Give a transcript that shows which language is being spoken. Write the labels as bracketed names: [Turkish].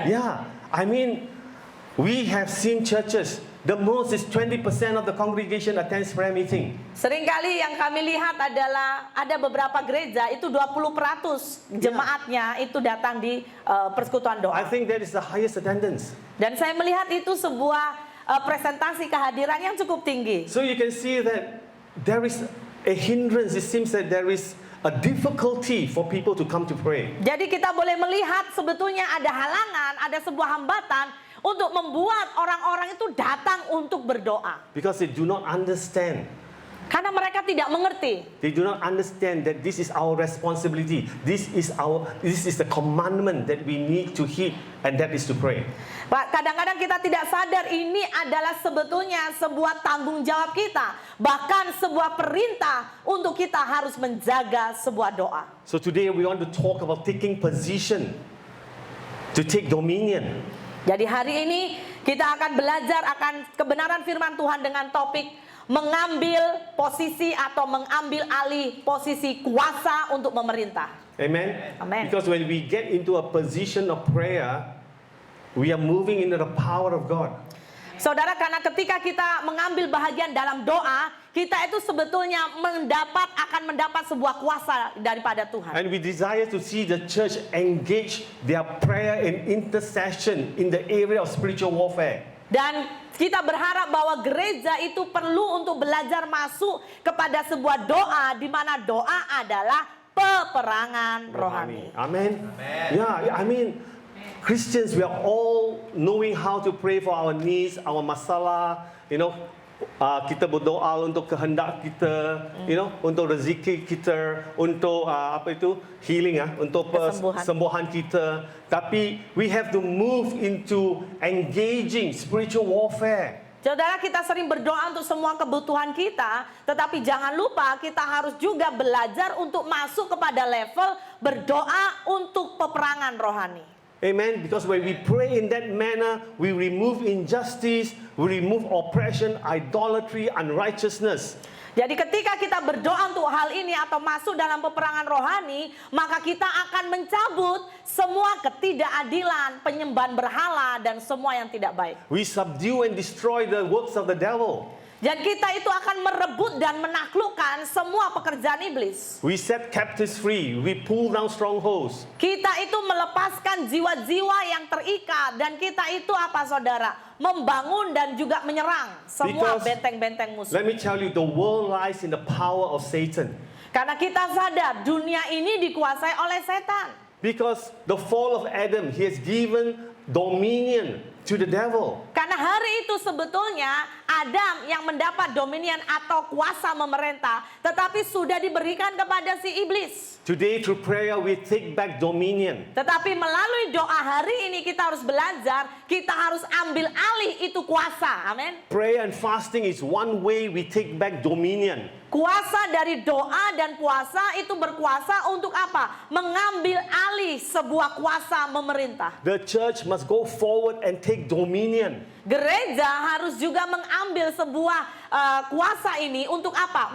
[English] Yeah, I mean, we have seen churches. The most is 20% of the congregation attends prayer meeting. [Indonesian] Seringkali yang kami lihat adalah ada beberapa gereja itu 20% jemaatnya itu datang di persekutuan doa. [English] I think that is the highest attendance. [Indonesian] Dan saya melihat itu sebuah presentasi kehadiran yang cukup tinggi. [English] So you can see that there is a hindrance. It seems that there is a difficulty for people to come to pray. [Indonesian] Jadi kita boleh melihat sebetulnya ada halangan, ada sebuah hambatan untuk membuat orang-orang itu datang untuk berdoa. [English] Because they do not understand. [Indonesian] Karena mereka tidak mengerti. [English] They do not understand that this is our responsibility. This is the commandment that we need to heed, and that is to pray. [Indonesian] Pak, kadang-kadang kita tidak sadar ini adalah sebetulnya sebuah tanggung jawab kita, bahkan sebuah perintah untuk kita harus menjaga sebuah doa. [English] So today we want to talk about taking position, to take dominion. [Indonesian] Jadi hari ini kita akan belajar akan kebenaran firman Tuhan dengan topik mengambil posisi atau mengambil alih posisi kuasa untuk memerintah. Amen? Amen. [English] Because when we get into a position of prayer, we are moving into the power of God. [Indonesian] Saudara, karena ketika kita mengambil bahagian dalam doa, kita itu sebetulnya akan mendapat sebuah kuasa daripada Tuhan. [English] And we desire to see the church engage their prayer and intercession in the area of spiritual warfare. [Indonesian] Dan kita berharap bahwa gereja itu perlu untuk belajar masuk kepada sebuah doa di mana doa adalah peperangan rohani. [English] Amen. Yeah, I mean, Christians, we are all knowing how to pray for our needs, our masalah, [Indonesian] kita berdoa untuk kehendak kita, untuk rezeki kita, untuk healing, untuk kesembuhan kita. [English] Tapi we have to move into engaging spiritual warfare. [Indonesian] Saudara, kita sering berdoa untuk semua kebutuhan kita, tetapi jangan lupa kita harus juga belajar untuk masuk kepada level berdoa untuk peperangan rohani. [English] Amen. Because when we pray in that manner, we remove injustice, we remove oppression, idolatry, unrighteousness. [Indonesian] Jadi ketika kita berdoa untuk hal ini atau masuk dalam peperangan rohani, maka kita akan mencabut semua ketidakadilan, penyembahan berhala, dan semua yang tidak baik. [English] We subdue and destroy the works of the devil. [Indonesian] Dan kita itu akan merebut dan menaklukkan semua pekerjaan iblis. [English] We set captives free. We pull down strongholds. [Indonesian] Kita itu melepaskan jiwa-jiwa yang terikat. Dan kita itu apa, saudara? Membangun dan juga menyerang semua benteng-benteng musuh. [English] Let me tell you, the world lies in the power of Satan. [Indonesian] Karena kita sadar dunia ini dikuasai oleh setan. [English] Because the fall of Adam, he has given dominion to the devil. [Indonesian] Karena hari itu sebetulnya Adam yang mendapat dominion atau kuasa memerintah, tetapi sudah diberikan kepada si iblis. [English] Today through prayer we take back dominion. [Indonesian] Tetapi melalui doa hari ini kita harus belajar, kita harus ambil alih itu kuasa. Amin. [English] Prayer and fasting is one way we take back dominion. [Indonesian] Kuasa dari doa dan puasa itu berkuasa untuk apa? Mengambil alih sebuah kuasa memerintah. [English] The church must go forward and take dominion. [Indonesian] Gereja harus juga mengambil sebuah kuasa ini untuk apa?